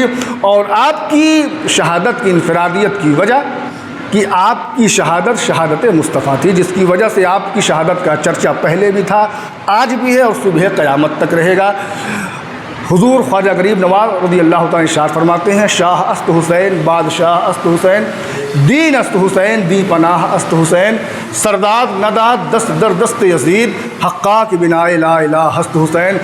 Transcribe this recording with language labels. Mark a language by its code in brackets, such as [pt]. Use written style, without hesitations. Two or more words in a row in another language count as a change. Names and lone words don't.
[ur] اور آپ کی شہادت کی انفرادیت کی وجہ کہ آپ کی شہادت شہادت مصطفیٰ تھی، جس کی وجہ سے آپ کی شہادت کا چرچا پہلے بھی تھا، آج بھی ہے، اور صبح قیامت تک رہے گا۔ حضور خواجہ غریب نواز [ar] رضی اللہ تعالیٰ [ur] ارشاد فرماتے ہیں، [fa] شاہ است حسین، بادشاہ است حسین، دین است حسین، دی پناہ است حسین، سرداد نداد دست در دست یزید، حقا کی بنائے [ar] لا الہ [fa] است حسین۔